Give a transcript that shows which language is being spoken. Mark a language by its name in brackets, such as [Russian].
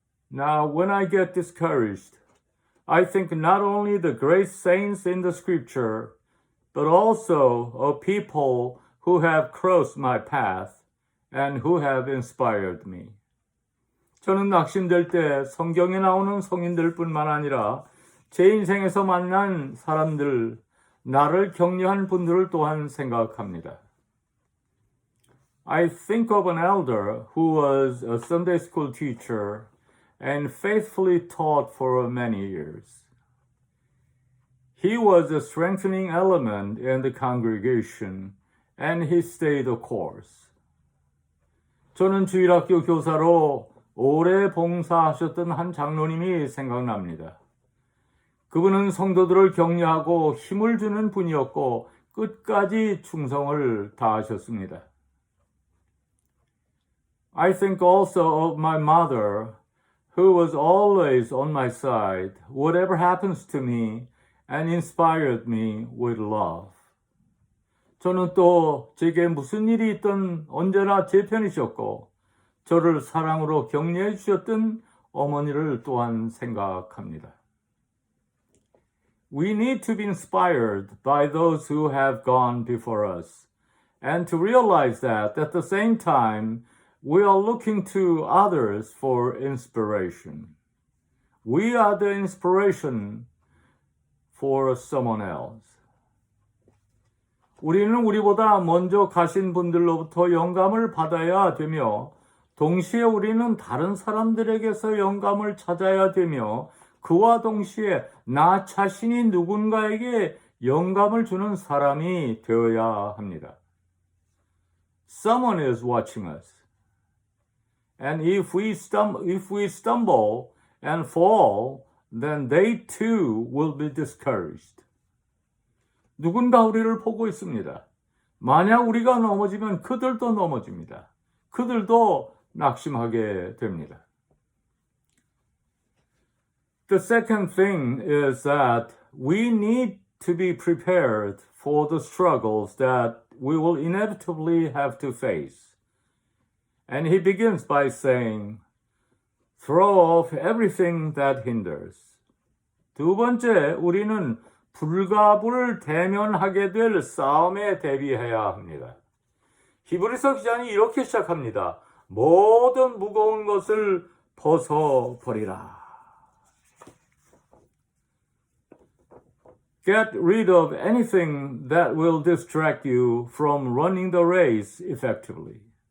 [English] Now, when I get discouraged, I think not only the great saints in the scripture, but also of people who have crossed my path and who have inspired me. [Korean] 저는 낙심될 때 성경에 나오는 성인들뿐만 아니라 제 인생에서 만난 사람들, 나를 격려한 분들을 또한 생각합니다. [English] I think of an elder who was a Sunday school teacher and faithfully taught for many years. He was a strengthening element in the congregation, and he stayed the course. [Korean] 저는 주일학교 교사로 오래 봉사하셨던 한 장로님이 생각납니다. 그분은 성도들을 격려하고 힘을 주는 분이었고 끝까지 충성을 다하셨습니다. [English] I think also of my mother, who was always on my side, whatever happens to me, and inspired me with love. [Korean] 저는 또 제게 무슨 일이 있든 언제나 제 편이셨고 저를 사랑으로 격려해 주셨던 어머니를 또한 생각합니다. [English] We need to be inspired by those who have gone before us, and to realize that at the same time, we are looking to others for inspiration. We are the inspiration for someone else. [Korean] 우리는 우리보다 먼저 가신 분들로부터 영감을 받아야 되며, 동시에 우리는 다른 사람들에게서 영감을 찾아야 되며, 그와 동시에 나 자신이 누군가에게 영감을 주는 사람이 되어야 합니다. [English] Someone is watching us. And if we stumble and fall, then they too will be discouraged. [Korean] 누군가 우리를 보고 있습니다. 만약 우리가 넘어지면 그들도 넘어집니다. 그들도 낙심하게 됩니다. [English] The second thing is that we need to be prepared for the struggles that we will inevitably have to face. And he begins by saying, throw off everything that hinders. [Korean] 두 번째, 우리는 불가불을 대면하게 될 싸움에 대비해야 합니다. 히브리서 기자는 이렇게 시작합니다. 모든 무거운 것을 벗어버리라. [English] Get rid of anything that will distract you from running the race effectively.